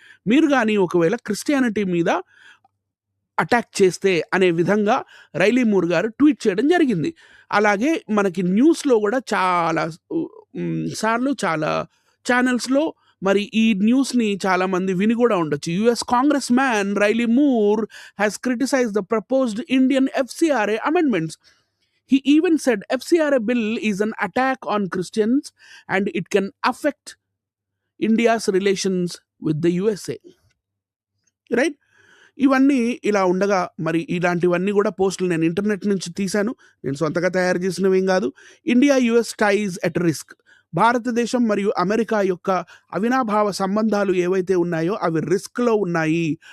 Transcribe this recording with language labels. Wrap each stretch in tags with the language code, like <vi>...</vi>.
<te>మీరు గాని ఒకవేళ క్రిస్టియానిటీ మీద అటాక్ చేస్తే అనే విధంగా రైలీ మూర్ గారు ట్వీట్ చేయడం జరిగింది. అలాగే మనకి న్యూస్‌లో గూడా చాలా సార్లు చాలా ఛానెల్స్‌లో మరి ఈ న్యూస్‌ని చాలామంది విని గూడా ఉండొచ్చు.</te> <en>US congress man Riley Moore has criticised the proposed Indian FCRA amendments. He even said FCRA bill is an attack on Christians and it can affect India's relations with the USA. Right?</en> <te>ఇవన్నీ ఇలా ఉండగా మరి ఇలాంటివన్నీ గూడా పోస్టులు నేను internet నుంచి తీశాను. నేను సొంతగా తయారు చేసినవేం గాదు.</te> <en>India US ties at risk.</en> <te>భారతదేశం మరియు అమెరికా యొక్క అవినాభావ సంబంధాలు ఏవైతే ఉన్నాయో అవి రిస్క్‌లో ఉన్నాయి.</te>